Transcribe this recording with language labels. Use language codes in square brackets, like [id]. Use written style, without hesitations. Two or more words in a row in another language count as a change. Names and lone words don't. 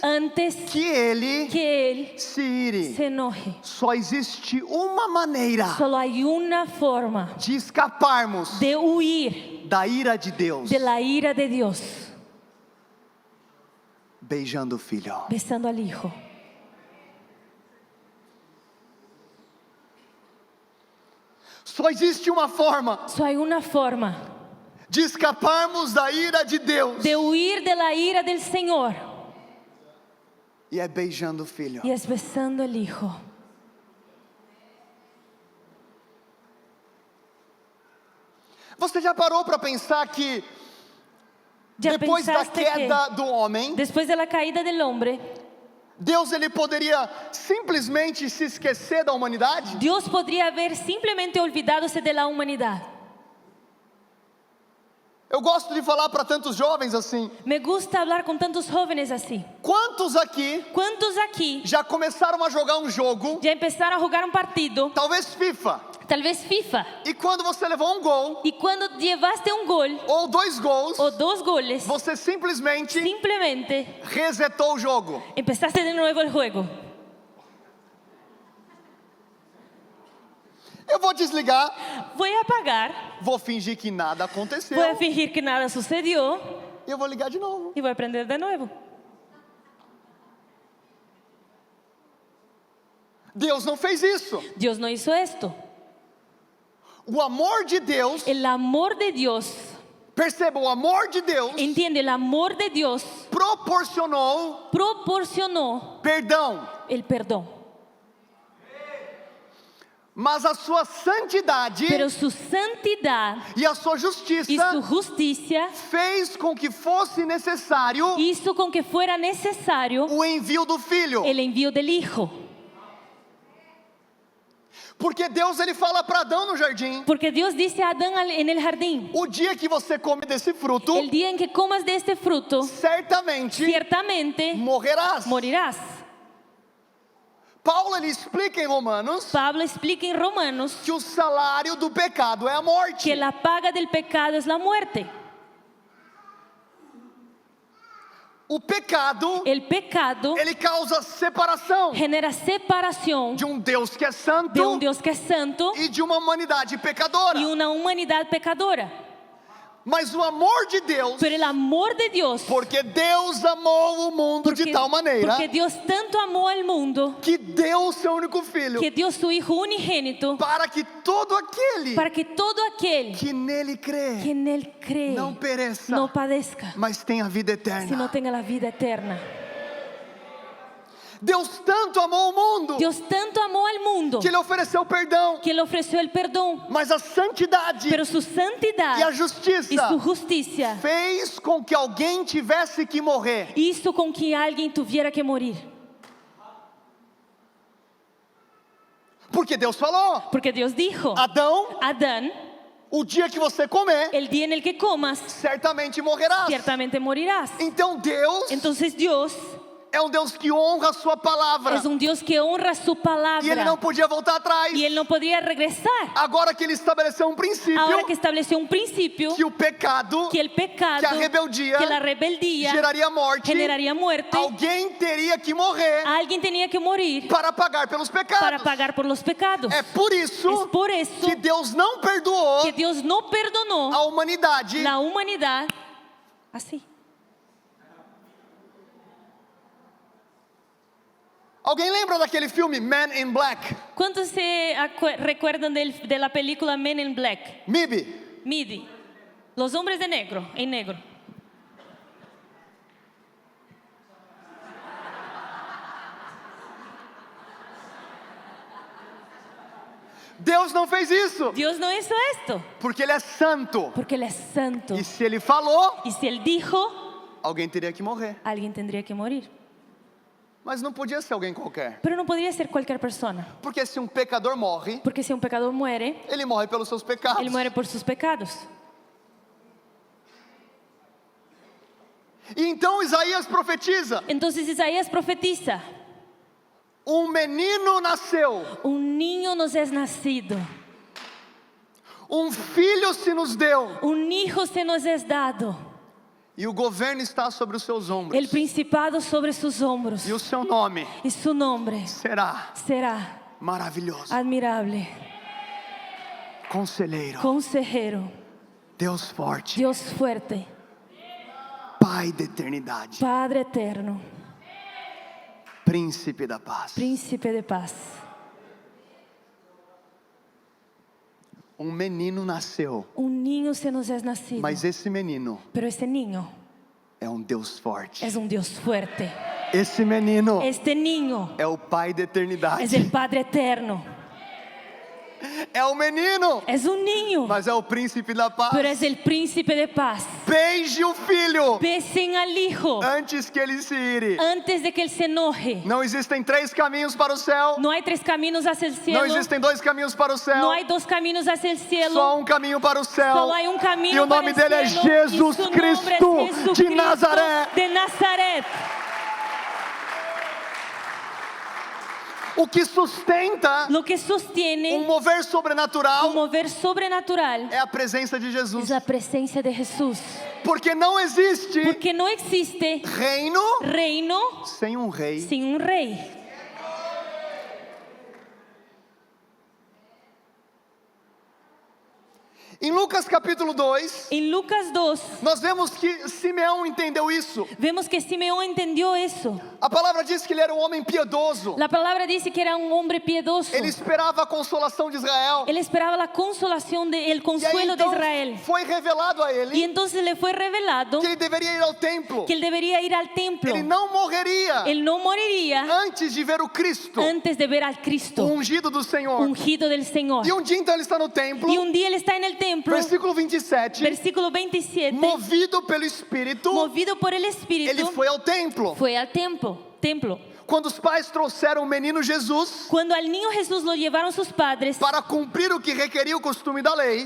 [pt] antes que ele [es] que él [pt] se ire. [es] se enoje. [pt] Só existe uma maneira [es] Solo hay una forma [pt] de escaparmos [es] de huir [pt] da ira de Deus: [es] de la ira de Dios: [pt] beijando o filho. [es] besando al Hijo. [pt] Só existe uma forma [es] Solo hay una forma [pt] de escaparmos da ira de Deus, [es] de huir de la ira del Señor, [pt] e é beijando o filho. [es] y es besando al Hijo. [pt] Você já parou para pensar que [es] ¿Ya [pt] depois da [es] pensaste que [pt] queda do homem, [es] después de la caída del hombre, [pt] Deus ele poderia simplesmente se esquecer da humanidade? [es] Dios podría haber simplemente olvidadose de la humanidad? [pt] Eu gosto de falar para tantos jovens assim: [es] Me gusta hablar con tantos jóvenes así. [pt] quantos aqui [es] ¿Cuántos aquí [pt] já começaram a jogar um jogo, [es] ya empezaron a jugar un partido, [pt] talvez FIFA, [es] tal vez FIFA, [pt] e quando você levou um gol [es] y cuando llevaste un gol [pt] ou dois gols, [es] o dos goles, [pt] você simplesmente [es] simplemente [pt] resetou o jogo? [es] empezaste de nuevo el juego? [pt] Eu vou desligar, [es] Voy a apagar, [pt] vou fingir que nada aconteceu [es] voy a fingir que nada sucedió [pt] e eu vou ligar de novo. [es] y voy a prender de nuevo. [pt] Deus não fez isso. [es] Dios no hizo esto. [pt] O amor de Deus, [es] El amor de Dios, [pt] perceba, o amor de Deus [es] entiende, el amor de Dios [pt] proporcionou [es] proporcionó [pt] perdão, [es] el perdón. [pt] mas a sua santidade [es] Pero su santidad [pt] e a sua [es] y [pt] justiça [es] su justicia [pt] fez com que fosse necessário [es] hizo con que fuera necesario [pt] o envio do Filho. [es] el envío del Hijo. [pt] Porque Deus ele fala para Adão no jardim: [es] Porque Dios dice a Adán en el jardín, [pt] o dia que você come desse fruto, [es] el día en que comas de este fruto, [pt] certamente [es] ciertamente [pt] morrerás. [es] morirás. [pt] Paulo ele explica em Romanos [es] Pablo explica en Romanos [pt] que o salário do pecado é a morte. [es] que la paga del pecado es la muerte. [pt] O pecado, [es] El pecado [pt] ele causa separação [es] genera separación [pt] de um Deus que é [es] de [pt] santo [es] un Dios que es santo [pt] e de uma humanidade pecadora. [es] y una humanidad pecadora. [pt] Mas o amor de Deus, [es] Pero el amor de Dios, [pt] porque Deus amou o mundo de tal maneira [es] porque Dios tanto amó al mundo [pt] que deu o seu único filho [es] que dio su Hijo unigénito [pt] para que todo aquele [es] para que todo aquel [pt] que nele crê [es] que en Él cree [pt] não pereça, [es] no padezca, [pt] mas tenha vida [es] sino [pt] eterna. [es] tenga la vida eterna. [pt] Deus tanto amou o mundo [es] Dios tanto amó al mundo [pt] que ele ofereceu perdão, [es] que le ofreció el perdón, [pt] mas a santidade [es] pero su [pt] e a [es] santidad y [pt] justiça [es] su justicia [pt] fez com que alguém tivesse que morrer. [es] hizo con que alguien tuviera que morir. [pt] Porque Deus falou: [es] Porque Dios dijo, [pt] Adão, [es] Adán, [pt] o dia que você comer, [es] el día en el que comas, [pt] certamente morrerás. [es] ciertamente morirás. [pt] Então Deus [es] Entonces Dios [pt] é um Deus que honra a sua palavra. [es] es un Dios que honra su [pt] E ele não [es] palabra [pt] podia voltar atrás. [es] y Él no podría regresar. [pt] Agora que ele estabeleceu um princípio, [es] Ahora que estableció un principio, [pt] que o pecado [es] que el pecado, [pt] que a rebeldia [es] que la rebeldía [pt] geraria morte, [es] generaría muerte, [pt] alguém teria que morrer [es] alguien tenía que morir [pt] para pagar pelos pecados. [es] para pagar por los pecados. [pt] É por isso [es] Es por eso [pt] que Deus não perdoou [es] que Dios no perdonó [pt] a humanidade [es] la humanidad así. [pt] Alguém lembra daquele filme Men in Black? [es] ¿Cuántos se recuerdan de la película Men in Black? [pt] MIB. [es] MIDI. Los hombres de negro, en negro. [pt] Deus não fez isso, [es] Dios no hizo esto [pt] porque ele é santo. [es] porque Él es santo. [pt] E se ele falou, [es] Y si Él dijo, [pt] alguém teria que morrer. [es] alguien tendría que morir. [pt] Mas não podia ser alguém qualquer. [es] Pero no podría ser cualquier persona. [pt] Porque se um pecador morre, [es] Porque si un pecador muere, [pt] ele morre pelos seus pecados. [es] él muere por sus pecados. [pt] E então Isaías profetiza: [es] Entonces Isaías profetiza, [pt] um menino nasceu, [es] un niño nos es nacido, [pt] um filho se nos deu, [es] un hijo se nos es dado, [pt] e o governo está sobre os seus ombros. [es] el principado sobre sus hombros, [pt] E o seu nome [es] y su nombre [pt] será [es] será [pt] maravilhoso, [es] admirable, [pt] conselheiro, [es] consejero, [pt] Deus forte, [es] Dios fuerte, [pt] Pai da eternidade, [es] Padre eterno, [pt] Príncipe da paz. [es] príncipe de paz. [pt] Um menino nasceu, [es] Un niño se nos es nacido, [pt] mas esse menino [es] pero este niño [pt] é um Deus forte. [es] es un Dios fuerte. [pt] Esse menino [es] Este niño [pt] é o Pai da [es] es [pt] eternidade. [es] el Padre eterno. [pt] É o menino, [es] Es un niño, [pt] mas é o Príncipe da paz. [es] pero es el príncipe de paz. [pt] Beije o filho [es] Besen al hijo [pt] antes que ele se ire. [es] antes de que él se enoje. [pt] Não existem 3 caminhos para o céu. [es] No hay 3 caminos hacia el [pt] Não [es] cielo. [pt] existem 2 caminhos para o céu. [es] No hay 2 caminos hacia el cielo. [pt] Só um caminho para o céu. [es] Solo hay un camino [pt] E o nome [es] para el [pt] dele é [es] cielo, [pt] Jesus [es] y su nombre es [pt] Cristo de [es] Jesucristo [pt] Nazaré. [es] de Nazaret. [pt] O que sustenta [es] Lo que sostiene [pt] mover sobrenatural [es] un mover sobrenatural [pt] é a presença de [es] es [pt] Jesus. [es] la presencia de Jesús. [pt] Porque não existe [es] Porque no existe [pt] reino [es] reino [pt] sem um rei. [es] sin un rey. [pt] Em Lucas capítulo 2, [es] En Lucas 2 [pt] nós vemos que Simeão entendeu isso. [es] vemos que Simeón entendió eso. [pt] A palavra diz que ele era um homem piedoso. [es] La palabra dice que era un hombre piedoso. [pt] Ele esperava a consolação de Israel. [es] Él esperaba la consolación, el [pt] E aí [es] consuelo de [pt] então [es] Israel. [pt] foi revelado a [es] Y [pt] ele [es] entonces le fue revelado [pt] que ele deveria ir ao templo. [es] que él debería ir al templo. [pt] Ele não morreria [es] Él no moriría [pt] antes de ver o Cristo, [es] antes de ver al [pt] o [es] Cristo, [pt] ungido do Senhor. [es] ungido del Señor. [pt] E um dia então ele está no templo, [es] Y un día él está en el templo, [pt] versículo 27, [es] versículo 27, [pt] movido pelo Espírito, [es] movido por el [pt] ele [es] Espíritu, [pt] foi ao templo. [es] fue al templo. [pt] Quando os pais trouxeram o menino Jesus [es] Cuando al niño Jesús lo llevaron sus padres [pt] para cumprir o que requeria o costume da lei,